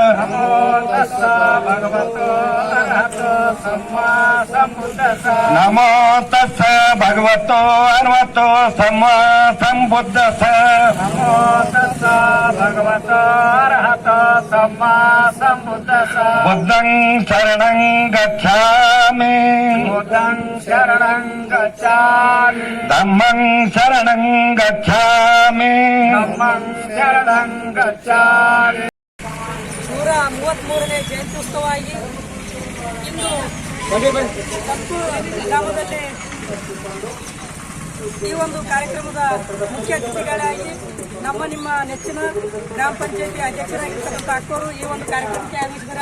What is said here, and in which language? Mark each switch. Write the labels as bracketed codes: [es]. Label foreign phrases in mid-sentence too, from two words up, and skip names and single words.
[pi] नमो तस्से भगवतो अरहतो सम्मा सम्बुद्धस्से नमो तस्से भगवतो अरहतो सम्मा सम्बुद्धस्से बुद्धं शरणं गच्छामि धम्मं शरणं गच्छामि [kn] 133ನೇ ಜಯಂತ್ಯುತ್ಸವವಾಗಿ ಇಂದು ಗ್ರಾಮದಲ್ಲಿ ಈ ಒಂದು ಕಾರ್ಯಕ್ರಮದ ಮುಖ್ಯ ಅತಿಥಿಗಳಾಗಿ ನಿಮ್ಮ ನೆಚ್ಚಿನ ಗ್ರಾಮ ಪಂಚಾಯತಿ ಅಧ್ಯಕ್ಷರಾಗಿರ್ತಕ್ಕಂಥ ಅಕ್ಕವರು ಈ ಒಂದು ಕಾರ್ಯಕ್ರಮಕ್ಕೆ ಆಗಮಿಸಿದ್ದಾರೆ.